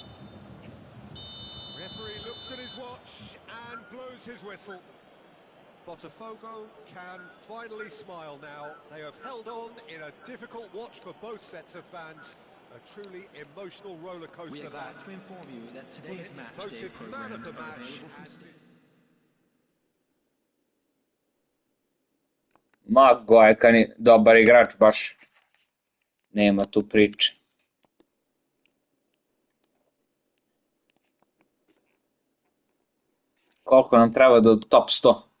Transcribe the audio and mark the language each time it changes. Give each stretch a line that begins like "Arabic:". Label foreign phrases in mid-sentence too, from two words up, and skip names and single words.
English: Referee looks at his watch and blows his whistle. Botafogo can finally smile now. They have held on in a difficult watch for both sets of fans. A truly emotional roller We coaster are that. glad to inform you that today's Bullet match day voted man of programs the are match. available for
Croatian: Ma Gojkan je dobar igrač, baš nema tu priče. Koliko nam treba do top 100?